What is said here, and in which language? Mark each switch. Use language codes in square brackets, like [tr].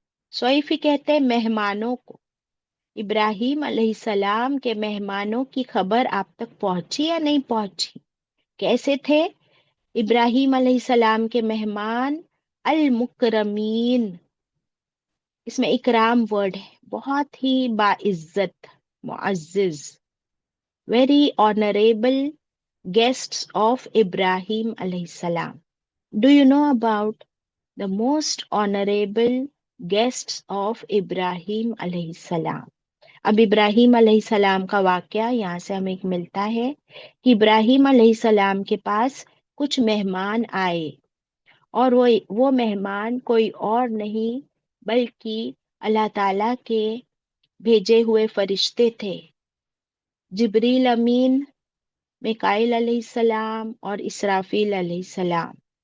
[ur] سویفی کہتے ہیں مہمانوں کو. ابراہیم علیہ السلام کے مہمانوں کی خبر آپ تک پہنچی یا نہیں پہنچی؟ کیسے تھے ابراہیم علیہ السلام کے مہمان؟ المکرمین. اس میں اکرام ورڈ ہے، بہت ہی باعزت، معزز. Very honourable [en] guests of Ibrahim alayhi salam. Do you know about the most honorable guests of Ibrahim alayhi salam? [ur] اب ابراہیم علیہ السلام کا واقعہ یہاں سے ہمیں ملتا ہے کہ ابراہیم علیہ السلام کے پاس کچھ مہمان آئے، اور وہ مہمان کوئی اور نہیں بلکہ اللہ تعالیٰ کے بھیجے ہوئے فرشتے تھے، جبریل امین، میکائیل علیہ السلام اور اسرافیل علیہ السلام.